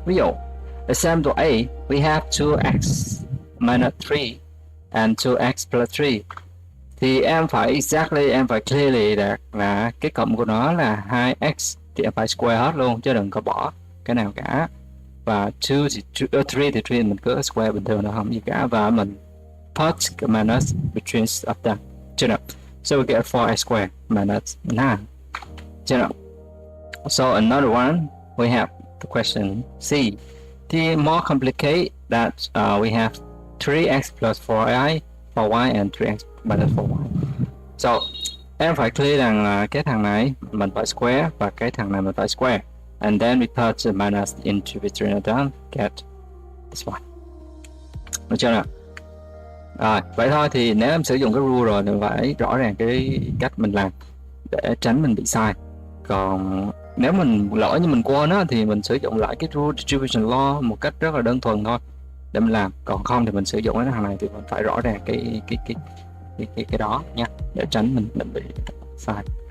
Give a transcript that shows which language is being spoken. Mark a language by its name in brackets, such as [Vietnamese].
[Vietnamese] Ví dụ example A, [English] we have 2x minus 3 and 2x plus 3, [Vietnamese] thì em phải clearly đạt là cái cộng của nó là 2x thì em phải square hết luôn chứ đừng có bỏ cái nào cả. Và 3 thì mình cứ square bình thường, nó không gì cả, và mình put minus between of them, chưa nào? [English] So we get 4x squared minus 9, [Vietnamese] chưa nào? [English] So another one, we have the question C. The more complicated that we have 3x plus 4y and 3x minus 4y. [Vietnamese] So em phải clear rằng là cái thằng này mình phải square và cái thằng này mình phải square. [English] And then we put the minus into between and then get this one. [Vietnamese] Được chưa nào? Rồi, vậy thôi thì nếu em sử dụng cái rule rồi thì phải rõ ràng cái cách mình làm để tránh mình bị sai. Còn nếu mình lỡ như mình quên á thì mình sử dụng lại cái rule distribution law một cách rất là đơn thuần thôi để mình làm. Còn không thì mình sử dụng cái thằng này thì mình phải rõ ràng cái đó nha, để tránh mình bị sai.